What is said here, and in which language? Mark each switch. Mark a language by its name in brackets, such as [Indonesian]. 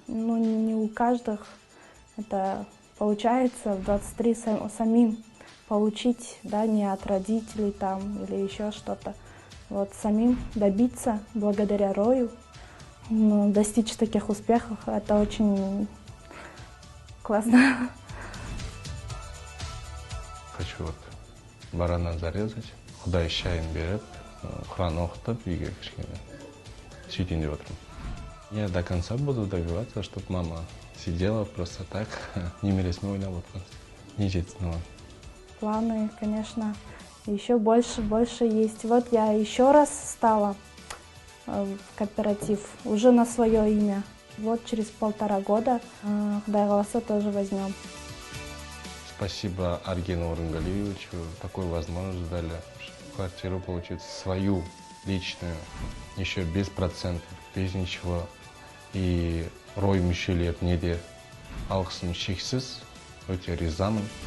[Russian] Ну, не у каждых это получается в 23 самим получить, да, не от родителей там или еще что-то. Вот самим добиться благодаря Рою, ну, достичь таких успехов, это очень классно. Хочу вот барана зарезать, [Kazakh] Құдай шайын беріп, Құран оқытып, үйге кішкене сөйтейін деп отырмын. [Russian] Я до конца буду добиваться, чтобы мама сидела просто так, [Kazakh] немересін ойнап отқан, не жетсін оған. [Russian] Планы, конечно, еще больше есть. Вот я еще раз стала в кооператив, уже на свое имя. Вот через 1,5 года [Kazakh] Құдай қаласа [Russian] тоже возьмем. Спасибо Аргену Орынгалиевичу, такую возможность дали квартиру получить свою, личную, еще без процентов, без ничего. [Kazakh] И Рой мүшелеріне де алғысым шексіз, өте ризамын.